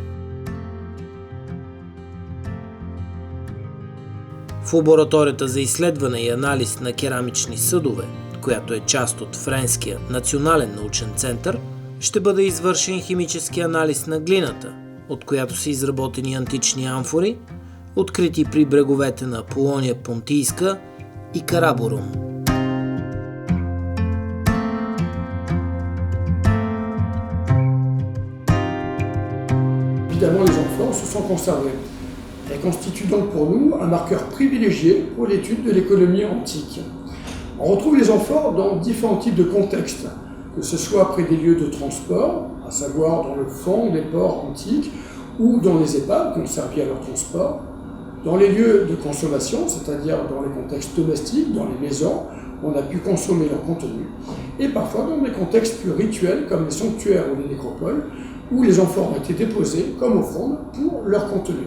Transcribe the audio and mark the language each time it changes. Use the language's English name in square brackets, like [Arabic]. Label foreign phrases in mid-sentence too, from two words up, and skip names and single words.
[Bulgarian] В лабораторията за изследване и анализ на керамични съдове, която е част от Френския национален научен център, ще бъде извършен химически анализ на глината, от която са изработени антични амфори, открити при бреговете на Полония Понтийска и Караборум. [French] Évidemment, les amphores se sont conservées. Elles constituent donc pour nous un marqueur privilégié pour l'étude de l'économie antique. On retrouve les amphores dans différents types de contextes, que ce soit près des lieux de transport, à savoir dans le fond des ports antiques, ou dans les épaves qui ont servi à leur transport, dans les lieux de consommation, c'est-à-dire dans les contextes domestiques, dans les maisons, où on a pu consommer leur contenu, et parfois dans des contextes plus rituels comme les sanctuaires ou les nécropoles, où les amphores ont été déposés comme offrande pour leur contenu.